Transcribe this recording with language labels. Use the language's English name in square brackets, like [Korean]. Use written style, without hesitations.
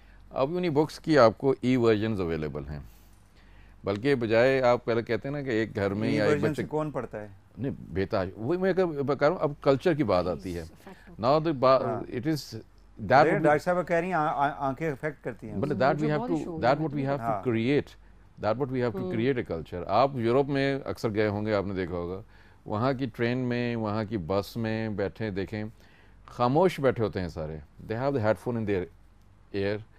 [Urdu] اب انہیں بکس کی آپ کو ای ورژنز اویلیبل ہیں، بلکہ بجائے آپ پہلے کہتے ہیں نا کہ ایک گھر میں یا ایک بچے کون پڑھتا ہے؟ نہیں بےتاج، وہی میں کہہ رہا ہوں اب کلچر کی بات آتی ہے. [English] now it is [Urdu] ڈاکٹر صاحب کہہ رہی ہیں آنکھیں افیکٹ کرتی ہیں. [English] But that what we have to create. That what we have to create a culture. [Urdu] آپ یورپ میں اکثر گئے ہوں گے، آپ نے دیکھا ہوگا وہاں کی ٹرین میں، وہاں کی بس میں بیٹھے دیکھیں خاموش بیٹھے ہوتے ہیں سارے. [English] They have the headphone in their ear.